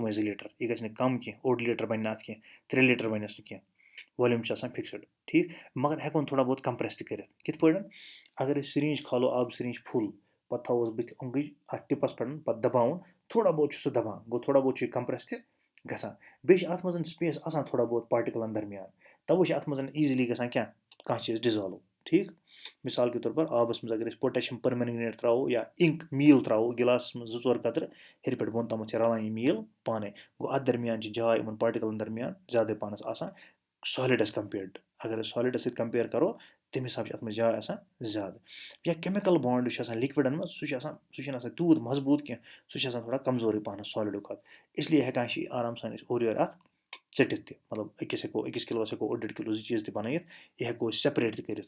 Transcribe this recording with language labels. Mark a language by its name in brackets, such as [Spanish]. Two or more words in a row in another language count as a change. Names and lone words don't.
[Kashmiri] تِمَے 2 لیٖٹر یہِ گژھِ نہٕ کَم کینٛہہ 1 لیٖٹر بَنہِ نہٕ اَتھ کینٛہہ 3 لیٖٹر بَنٮ۪س نہٕ کینٛہہ والیوٗم چھُ آسان فِکسٕڈ ٹھیٖک مگر ہٮ۪کون تھوڑا بہت کَمپرٛٮ۪س تہِ کٔرِتھ کِتھ پٲٹھۍ اگر أسۍ سِرینٛج کھالو آبہٕ [English] syringe full [Kashmiri] پَتہٕ تھاووس بٕتھِ اوٚنٛگٕج اَتھ ٹِپَس پٮ۪ٹھ پَتہٕ دباوُن تھوڑا بہت چھُ سُہ دَبان گوٚو تھوڑا بہت چھُ یہِ کَمپرٛٮ۪س تہِ گژھان بیٚیہِ چھِ اَتھ منٛز سپیس آسان تھوڑا بہت پاٹِکَلَن درمیان تَوَے چھِ اَتھ منٛز ایٖزِلی گژھان کیٛاہ کانٛہہ چیٖز ڈِزالو ٹھیٖک [Urdu] مِثال کے طور پر [Kashmiri] آبَس منٛز اگر أسۍ [English] potassium permanganate [Kashmiri] ترٛاوو یا اِنک میٖل ترٛاوو گِلاسَس منٛز 2-4 قطرٕ ہیٚرِ پٮ۪ٹھ بۄن تامَتھ چھِ رلان یہِ میٖل پانَے گوٚو اَتھ درمیان چھِ جاے یِمَن پاٹِکَلَن درمیان زیادَے پَہنَس آسان سالِڈَس کَمپیٲرڈ اگر أسۍ سالِڈَس سۭتۍ کَمپِیَر کَرو تَمہِ حِساب چھِ اَتھ منٛز جاے آسان زیادٕ. یا [English] chemical bond [Kashmiri] یُس چھُ آسان لِکوِڈَن منٛز سُہ چھُنہٕ آسان تیوٗت مضبوٗط کینٛہہ سُہ چھُ آسان تھوڑا کمزورٕے پَہنَس سالِڈو کھۄتہٕ اِسلیے ہٮ۪کان چھِ یہِ آرام سان أسۍ اورٕ یورٕ اَتھ ژٔٹِتھ تہِ مطلب أکِس کِلوَس ہٮ۪کو 1.5 کِلوٗ 2 چیٖز تہِ بَنٲیِتھ یہِ ہٮ۪کو أسۍ سٮ۪پریٹ تہِ کٔرِتھ.